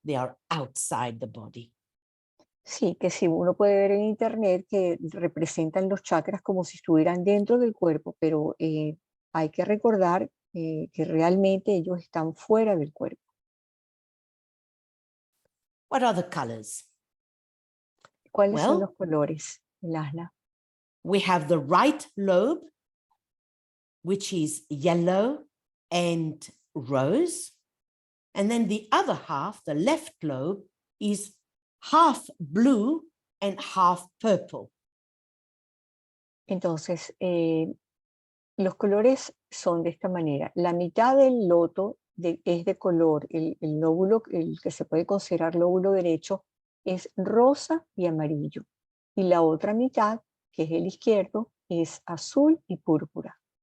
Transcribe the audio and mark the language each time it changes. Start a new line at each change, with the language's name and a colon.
English: They are outside the body.
Spanish: Sí, que si uno puede ver en internet que representan los chakras como si estuvieran dentro del cuerpo, pero hay que recordar que realmente ellos están fuera del cuerpo.
English: What are the colors?
Spanish: ¿Cuáles son los
English: Well,
Spanish: colores, Lasla?
English: we have the right lobe, which is yellow and rose. And then the other half, the left lobe, is half blue and half purple.
Spanish: Entonces, los colores son de esta manera. La mitad del loto es de color, el lóbulo, el que se puede considerar lóbulo derecho, es rosa y amarillo. Y la otra mitad, que es el izquierdo, es azul y púrpura.